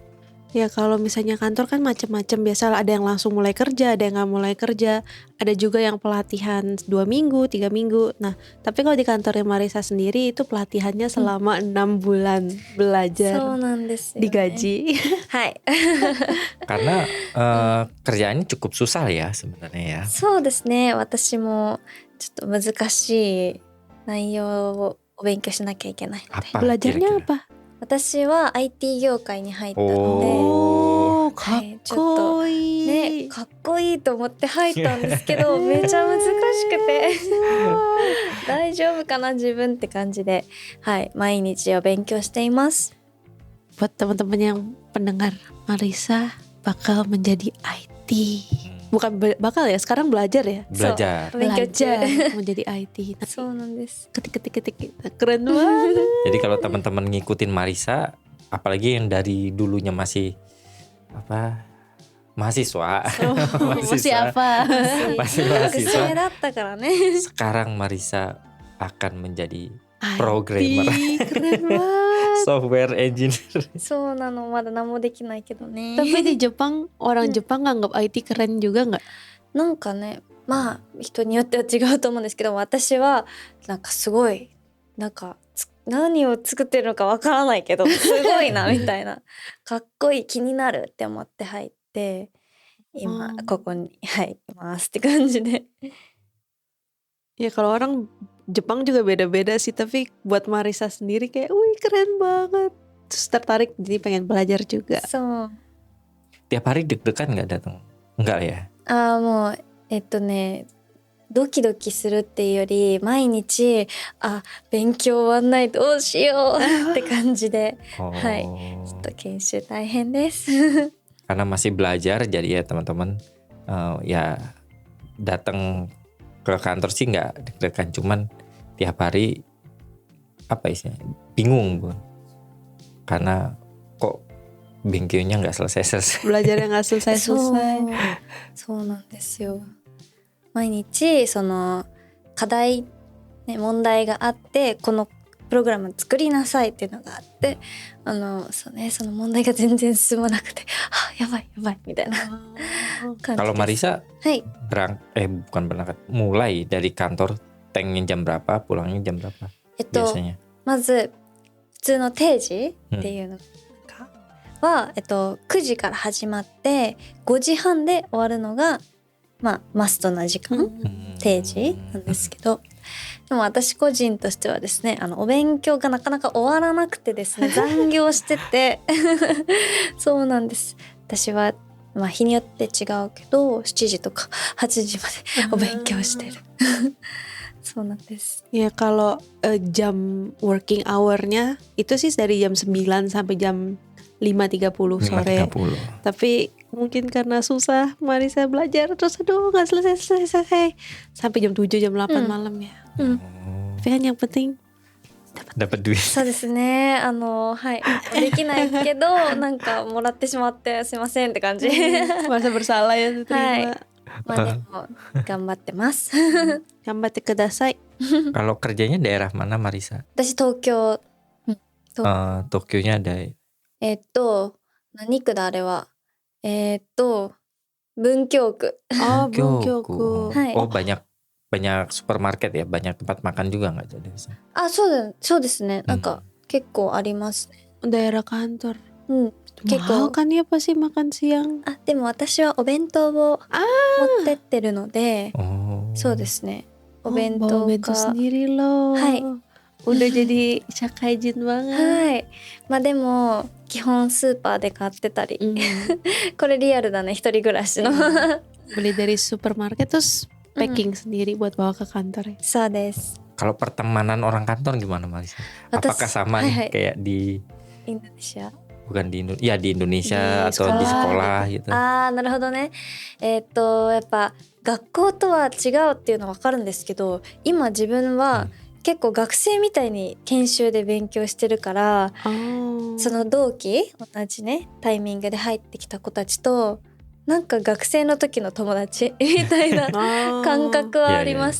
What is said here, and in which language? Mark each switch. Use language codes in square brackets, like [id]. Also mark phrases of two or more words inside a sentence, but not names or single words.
[id] Ya kalau misalnya kantor kan macam-macam, biasa ada yang langsung mulai kerja, ada yang nggak mulai kerja, ada juga yang pelatihan 2 minggu, 3 minggu. Nah, tapi kalau di kantornya Marisa sendiri itu pelatihannya selama 6 bulan belajar, [ja] そうなんですよね。 [id] digaji. [ja] はい。 [id] Karena kerjaannya cukup susah ya sebenarnya ya. [ja] そうですね。私もちょっと難しい内容を勉強しなきゃいけないので。 [id] Apa? Belajarnya apa? [ja] 私は IT 業界に入ったので、 Oh, はかっい、ちょっとこいい。ね、かっこいいと思って入ったんですけど、めちゃ難しくて大丈夫かな自分って感じで、はい、毎日を勉強しています。 [id] Buat teman-teman yang pendengar, Marisa bakal menjadi IT. Bukan bakal ya, sekarang belajar ya. Belajar. Belajar menjadi IT. [ja] そうなんです。 [id] Ketik. Keren banget. Jadi kalau teman-teman ngikutin Marisa, apalagi yang dari dulunya masih mahasiswa, Masih apa? masih [ja] 学生 [id] mahasiswa. [ja] だったからね。 [id] Sekarang Marisa akan menjadi IT, programmer, keren banget. [en] software engineer. [ja] そうなの、まだ何もできないけどね。 [id] Tapi di Jepang, orang Jepang nganggap IT keren juga nggak? [ja] なんかね、まあ人によっては違うと思うんですけど、私はなんかすごいなんか何を作ってるのかわからないけどすごいなみたいな、かっこいい、気になるって思って入って、今ここにはいいますって感じで。 [id] Ya kalau orang Jepang juga beda-beda sih, tapi buat Marisa sendiri kayak, wih keren banget. Terus tertarik jadi pengen belajar juga. [ja] そう。 [id] Tiap hari deg-degan nggak datang? Enggak ya? [ja] もうドキドキするっていうより、毎日勉強終わんないどうしようって感じで、はい、ちょっと研修大変です。 [id] Karena masih belajar, jadi ya teman-teman ya datang ke kantor sih nggak deg-degan, cuman tiap hari apa istilahnya bingung Bun, karena kok bengkelnya nggak selesai. Belajarnya nggak selesai-selesai. [ja] そうなんですよ。毎日その課題、ね、問題があって、このプログラム作りなさいっていうのがあって、そうね、その問題が全然進まなくて、やばいみたいな感じです。 [id] Kalau Marisa [ja] はい、 [id] bukan berangkat, mulai dari kantor tanknya jam berapa, pulangnya jam berapa biasanya? [ja] まず普通の定時っていうのは、9時から始まって5時半で終わるのがマストな時間、定時なんですけど、でも私個人としてはですね、お勉強がなかなか終わらなくてですね、残業しててそうなんです。私は日によって違うけど7時とか8時までお勉強してるそうなんです。 [id] Ya kalau jam [en] working hour- [id] nya itu sih dari jam 9 sampai jam 5.30 sore. 5.30. Tapi mungkin karena susah Marisa belajar terus aduh gak selesai sampai jam 7 jam 8 malam ya. Tapi kan yang penting dapat duit. [ja] そうですね。できないけどなんかもらってしまってすいませんって感じ。 [id] merasa bersalah ya terima. [ja] でも頑張ってます。頑張ってください。 [id] Kalau kerjanya daerah mana Marisa? [ja] 私東京。 [id] Tokyo-nya ada. [ja] 何区だあれは。文京区。 [id] Oh, Bunkyōku. Hai. Oh, banyak supermarket ya, banyak tempat makan juga nggak jadi? [ja] そうですね。なんか結構ありますね。 [id] Daerah kantor. [ja] 結構 [id] Mahal kan ya pasti makan siang. [ja] でも私はお弁当を持ってってるので、 そうですね。お弁 [id] bawa [ja] 当 bento か。 [id] sendiri loh. Hai. Udah jadi shakaijin banget. [ja] でも基本スーパーで買ってたり、これリアルだね、一人暮らしの。 [id] Beli dari supermarket terus packing sendiri buat bawa ke kantor ya. [ja] そうです。 [id] Kalau pertemanan orang kantor gimana Marisa? Apakah sama nih kayak di [ja] インドネシア。 [id] bukan di Indonesia, ya di Indonesia Di atau di sekolah gitu? [ja] なるほどね。やっぱ学校とは違うっていうのは分かるんですけど、今自分は結構学生みたいに研修で勉強してるから、その同期同じねタイミングで入ってきた子たちとなんか学生の時の友達みたいな感覚はあります。